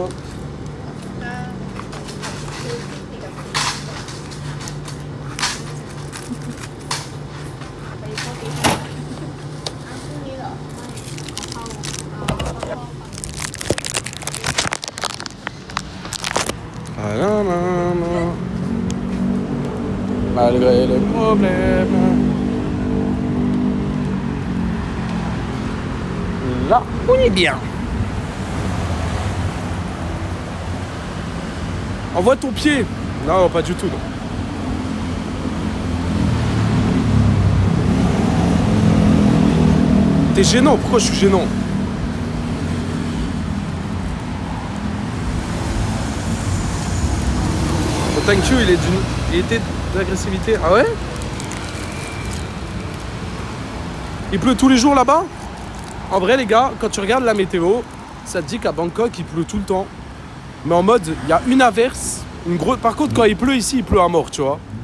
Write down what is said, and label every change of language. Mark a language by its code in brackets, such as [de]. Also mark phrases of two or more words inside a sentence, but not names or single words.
[th] ก็คือติดกับไปโชคดีค่ะอ้าวพรุ่งนี้เหรอไม่เอาเข้า [fr] Ah, non, non, non. Malgré les problèmes. Là, on est bien. Envoie ton pied. Non, pas du tout. Non. T'es gênant. Pourquoi je suis gênant? Le [en] thank you, [fr] il était d'agressivité. Ah ouais? Il pleut tous les jours là-bas? En vrai, les gars, quand tu regardes la météo, ça te dit qu'à Bangkok, il pleut tout le temps. Mais en mode, il y a une averse, une grosse. Par contre, quand il pleut ici, il pleut à mort, tu vois.